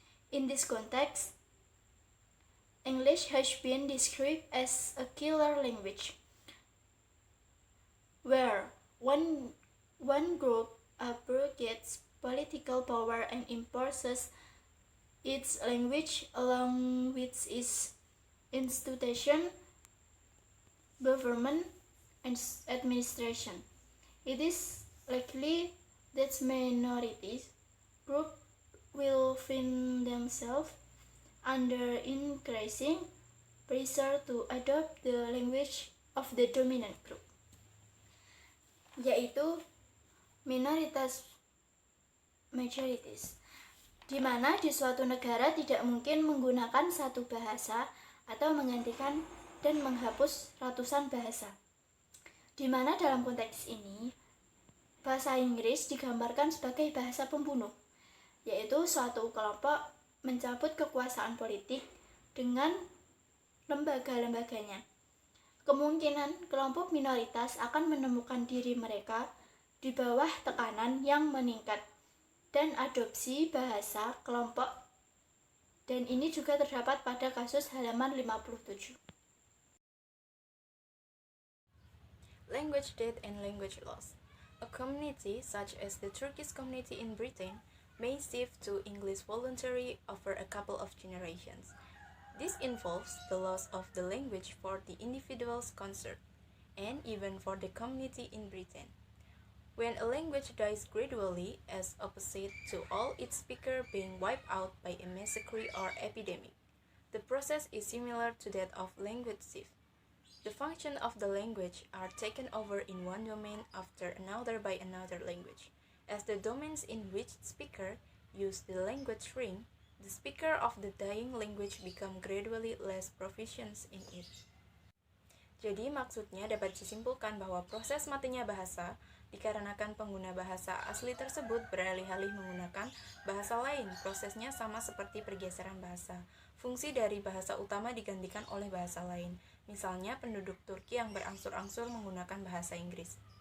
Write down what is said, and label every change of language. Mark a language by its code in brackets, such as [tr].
[en] In this context, English has been described as a killer language, where one group abrogates political power and imposes its language along with its institution, government, and administration. It is likely that minorities groups will find themselves under increasing pressure to adopt the language of the dominant group. [id] yaitu minoritas majorities, di mana di suatu negara tidak mungkin menggunakan satu bahasa atau menggantikan dan menghapus ratusan bahasa. Di mana dalam konteks ini, bahasa Inggris digambarkan sebagai bahasa pembunuh, yaitu suatu kelompok mencabut kekuasaan politik dengan lembaga-lembaganya. Kemungkinan kelompok minoritas akan menemukan diri mereka di bawah tekanan yang meningkat dan adopsi bahasa kelompok, dan ini juga terdapat pada kasus halaman 57. [en] Language death and language loss. A community such as the Turkish community in Britain may shift to English voluntarily over a couple of generations. This involves the loss of the language for the individuals concerned, and even for the community in Britain. When a language dies gradually, as opposite to all its speakers being wiped out by a massacre or epidemic, the process is similar to that of language shift. The functions of the language are taken over in one domain after another by another language. As the domains in which speaker use the language shrink, the speaker of the dying language become gradually less proficient in it. [id] Jadi maksudnya dapat disimpulkan bahwa proses matinya bahasa dikarenakan pengguna bahasa asli tersebut beralih-alih menggunakan bahasa lain. Prosesnya sama seperti pergeseran bahasa. Fungsi dari bahasa utama digantikan oleh bahasa lain. Misalnya penduduk Turki yang berangsur-angsur menggunakan bahasa Inggris.